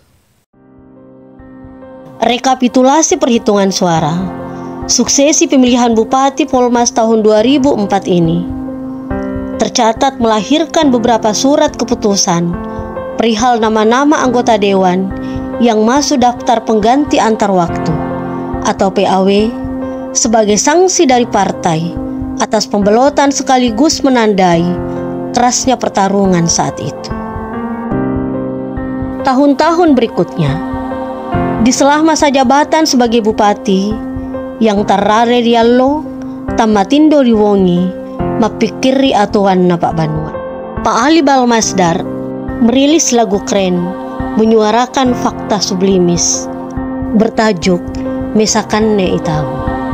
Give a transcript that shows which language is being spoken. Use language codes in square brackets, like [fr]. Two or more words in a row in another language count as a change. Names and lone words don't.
[id] Rekapitulasi perhitungan suara suksesi pemilihan Bupati Polmas tahun 2004 ini tercatat melahirkan beberapa surat keputusan perihal nama-nama anggota dewan yang masuk daftar pengganti antar waktu atau PAW sebagai sanksi dari partai atas pembelotan sekaligus menandai kerasnya pertarungan saat itu. Tahun-tahun berikutnya, di sela masa jabatan sebagai bupati, yang [mdr] tarare diallo tamatindo riwongi mapikiri atuan na Pak Banua. [id] Pak Ali Balmasdar merilis lagu keren menyuarakan fakta sublimis bertajuk Mesakanne Itahu.